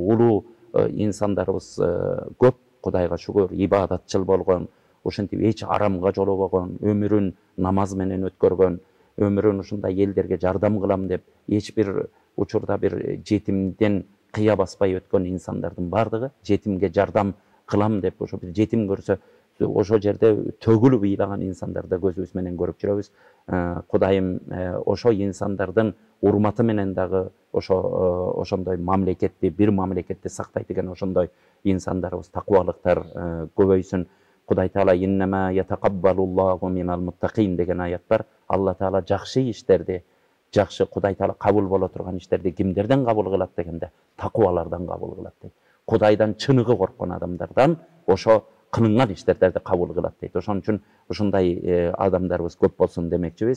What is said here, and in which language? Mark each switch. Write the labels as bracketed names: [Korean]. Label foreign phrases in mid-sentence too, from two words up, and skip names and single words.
[Kyrgyz] улуу инсандарыбыз көп, Кудайга шүгүр, ибадатчыл болгон, ошентип эч арамга жолобогон, өмүрүн намаз менен өткөргөн, өмүрүн ушундай элдерге жардам кылам деп, эч бир учурда бир жетимден кыя баспай өткөн инсандардын бардыгы, жетимге жардам кылам деп, ошо бир жетим көрсө, ошо жерде төгүлүп ыйлаган инсандарды көзүбүз менен көрүп жүрөбүз. Кудайым ошо инсандардын урматы менен дагы ошондой мамлекетти, бир мамлекетти сактайт экен, ошондой инсандарыбыз, такубалыктар көбөйсүн. Кудай Таала [Arabic] إنما يتقبل الله من المتقين [Kyrgyz] деген аят бар. Алла Таала жакшы иштерди, жакшы Кудай Таала кабыл боло турган иштерди кимдерден кабыл кылат дегенде, такубалардан кабыл кылат дейт. Кудайдан чыныгы корккон адамдардан ошо кылынган иштерди кабыл кылат дейт. Ошон үчүн ушундай адамдарыбыз көп болсун демекчибиз.